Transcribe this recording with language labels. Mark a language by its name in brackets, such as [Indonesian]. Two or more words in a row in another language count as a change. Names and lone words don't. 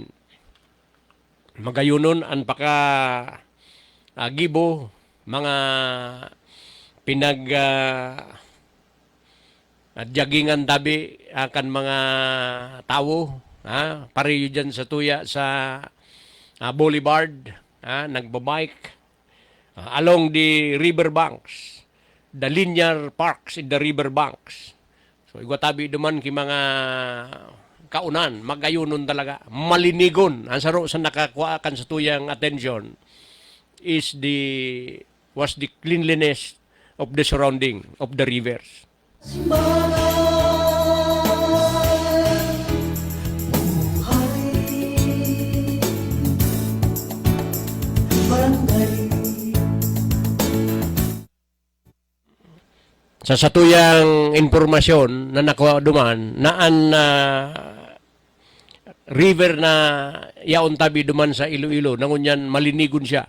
[Bikol] Magayunon an paka gibo mga pinag jaggingan tabi akan mga tao pareho dyan sa tuya sa Boulevard, nagbabike [English] along the river banks, the linear parks in the river banks. [Bikol] So igwatabi duman ki mga kaunan, magayunon talaga, malinigon. Ang saro sa nakakuha kan sa tuyang [English] attention was the cleanliness of the surrounding of the rivers. [Bikol] Sa satuyang impormasyon na nakuha duman na an river na yaon tabi duman sa Iloilo, nangunyan malinigon siya.